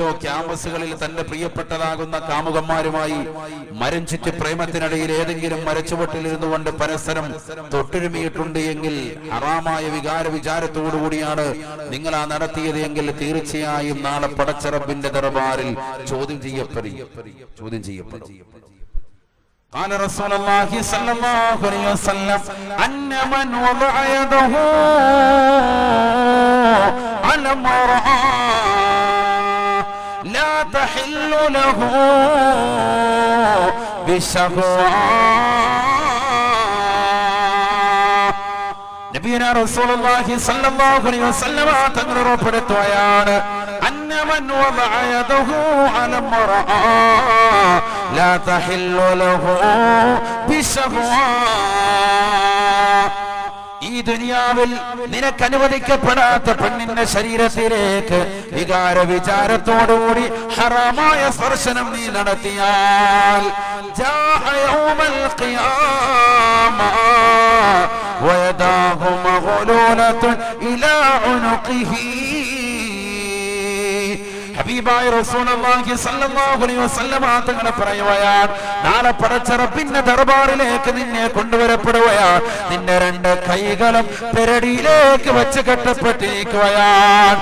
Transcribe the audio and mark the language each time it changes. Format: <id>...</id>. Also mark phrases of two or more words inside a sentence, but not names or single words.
<ml>ക്യാമ്പസുകളിൽ തന്റെ പ്രിയപ്പെട്ടതാകുന്ന കാമുകന്മാരുമായി മരം ചുറ്റി പ്രേമത്തിനിടയിൽ ഏതെങ്കിലും മരച്ചുവട്ടിലിരുന്നു കൊണ്ട് പരസ്പരം തൊട്ടുരുമിയിട്ടുണ്ട് എങ്കിൽ, ഹറാമായ വിചാരത്തോടുകൂടിയാണ് നിങ്ങൾ ആ നടത്തിയത് എങ്കിൽ തീർച്ചയായും നാളെ പടച്ച റബ്ബിന്റെ ദർബാറിൽ ചോദ്യം ചെയ്യപ്പെടും.</ml> <ar>قال رسول الله صلى الله عليه وسلم أن من وضع يده على امرأة لا تحل له بشهوة. نبينا رسول الله صلى الله عليه وسلم</ar> <ml>തങ്ങൾ ഉറപ്പെടുത്തുകയാണ്,</ml> <ar>أن من وضع يده على امرأة لا تحل له بشهوة.</ar> <ml>ഈ ദുനിയാവിൽ നിനക്ക് അനുവദിക്കപ്പെടാത്ത പെണ്ണിന്റെ ശരീരത്തിലേക്ക് വിചാരത്തോടുകൂടി ഹറാമായ സ്പർശനം നീ നടത്തിയാൽ,</ml> <ar>جاء يوم القيامة ويداه مغلولة إلى عنقه.</ar> <ml>ഹബീബായ</ml> <ar>رسول الله صلى الله عليه وسلم</ar> <ml>തങ്ങൾ പറയുകയാണ്, നാളെ പടച്ച റബ്ബിന്റെ ദർബാറിലേക്ക് നിന്നെ കൊണ്ടുവരപ്പെടുകയാണ്. നിന്റെ രണ്ട് കൈകളും പെരടിയിലേക്ക് വെച്ച് കെട്ടപ്പെട്ടിരിക്കുകയാണ്.</ml>